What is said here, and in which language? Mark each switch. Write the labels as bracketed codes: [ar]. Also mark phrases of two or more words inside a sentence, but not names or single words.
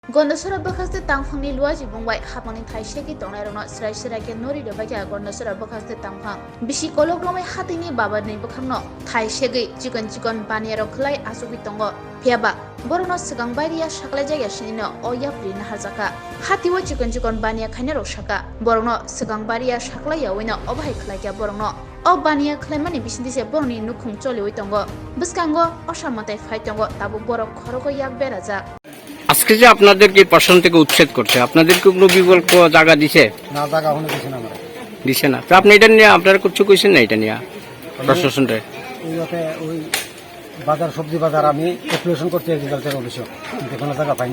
[trp] Gondosora bakaste tangphangni luaji bungbai hapangni thaiseki tongnairono srai sraike nori dobakya gondosora bakaste tangphang bisi kolokromai hatini babani bukhangno thaisegi chikon baniyaro khlai asubi tongo phiaba borono sigang bairia saklai jaya sinino oyapri naharjaka hatiwo chikon baniya khainaro saka borono sigang bairia saklai yawino obhai khlaikya borono o baniya khlaimani bisindise boroni nukhung choliwi tongo biskango osamotai phaitongo tabu borok khoroko yak beraja [bn] আজকে যে আপনাদেরকে প্রশাসন থেকে উচ্ছেদ করছে আপনাদেরকে কোনো বিকল্প জায়গা দিছে না জায়গা কোনো দিছে না আমরা দিছে না তো আপনি এটা নিয়ে আপনারা কিছু কইছেন না এটা নিয়ে প্রশাসনটা ওই বাজার সবজি বাজার আমি অ্যাপ্লিকেশন করতে [en] agriculture office [bn] কিন্তু কোনো জায়গা পাইনি